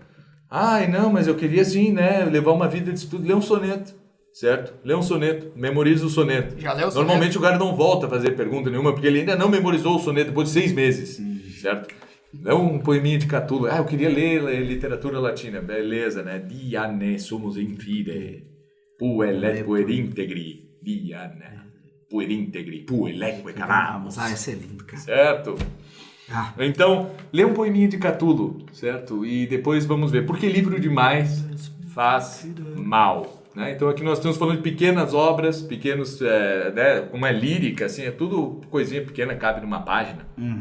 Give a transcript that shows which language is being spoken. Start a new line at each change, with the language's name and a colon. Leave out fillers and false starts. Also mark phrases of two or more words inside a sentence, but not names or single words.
Portuguese: Ai, não, mas eu queria sim, né? Levar uma vida de estudo. Lê um soneto. Certo? Lê um soneto, memoriza o soneto. Já leu o soneto? Normalmente o cara não volta a fazer pergunta nenhuma, porque ele ainda não memorizou o soneto depois de 6 meses. Certo? Lê um poeminha de Catulo. Eu queria ler literatura latina. Beleza, né?
Latin: Diane sumus infide, puellet puerintegri, Diane, puerintegri, pueleque canamos.
Portuguese: Esse é lindo, cara. Certo? Então, lê um poeminha de Catulo, certo? E depois vamos ver. Porque livro demais faz mal. Né? Então aqui nós estamos falando de pequenas obras, pequenos, como é lírica, assim, é tudo coisinha pequena, cabe numa página.